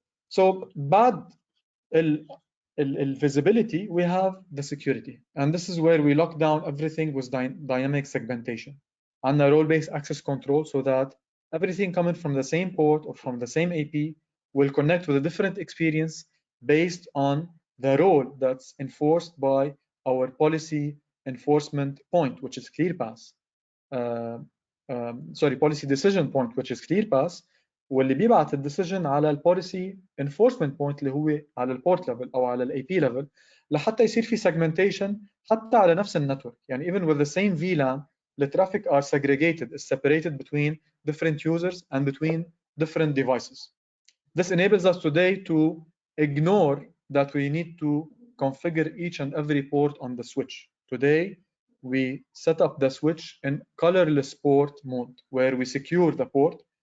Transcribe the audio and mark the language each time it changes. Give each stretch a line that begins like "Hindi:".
English: So
Arabic: بعد
English: visibility, we have the security, and this is where we lock down everything with dynamic segmentation and a role-based access control, so that everything coming from the same port or from the same AP will connect with a different experience based on the role that's enforced by our policy enforcement point, which is ClearPass. Policy decision point, which is ClearPass,
Arabic: واللي بيبعت الديسيجن على البوليسي انفورسمنت بوينت اللي هو على البورت ليفل او على الاي بي ليفل لحتى يصير في segmentation حتى على نفس النتورك. يعني
English: even with the same VLAN the traffic are segregated, is separated between different users and between different devices. This enables us today to ignore that we need to configure each and every port on the switch. Today we set up the switch in colorless port mode, where we secure the port.